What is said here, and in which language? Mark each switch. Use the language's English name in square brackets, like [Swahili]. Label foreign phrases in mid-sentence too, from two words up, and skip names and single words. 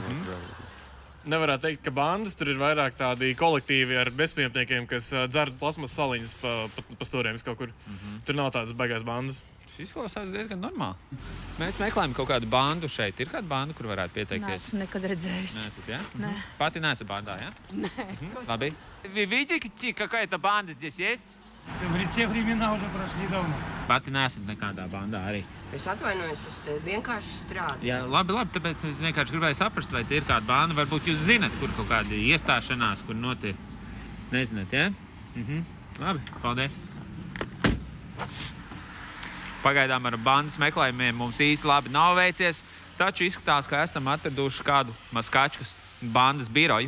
[Latvian] Nevarētu teikt, ka bandas tur ir vairāk tādi kolektīvi ar bezpajumtniekiem, kas dzer plasmas saliņas pa stūriem kaut kur. Tur nav tādas baigās bandas. Šis izklausās diezgan normāli. Mēs meklējam kaut kādu bandu šeit. Ir kāda banda, kur varētu pieteikties? Neesmu nekad redzējusi. Neesat, jā? Nē. Pati neesat bandā, jā? Labi. [Russian] Вы видите, какая-то банда здесь есть? Те времена уже прошли давно. [Latvian] Pati neesat nekādā bandā arī. Es atvainojos, es te vienkārši strādāju. Jā, labi, tāpēc es vienkārši gribēju saprast, vai tie ir kāda banda. Varbūt jūs zinat, kur kaut kāda iestāšanās, kur notiek. Nezināt, jā? Labi, paldies. Pagaidām ar bandas meklējumiem mums īsti labi nav veicies, taču izskatās, ka esam atraduši kādu Maskačkas bandas biroju.